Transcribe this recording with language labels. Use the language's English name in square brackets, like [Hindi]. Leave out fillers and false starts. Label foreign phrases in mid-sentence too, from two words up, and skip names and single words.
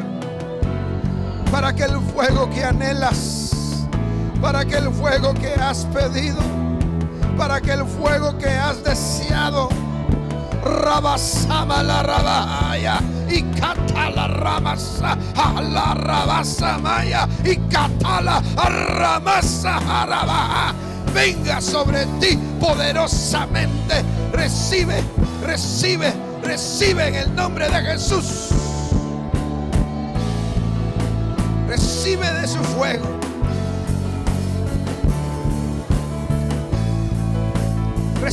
[Spanish] Para que el fuego que anhelas, para que el fuego que has pedido, para que el fuego que has deseado, Rabasama la rabaya y catala ramasa a la rabasamaya y catala ramasa arabaja, venga sobre ti poderosamente. Recibe, recibe, recibe en el nombre de Jesús. Recibe de su fuego.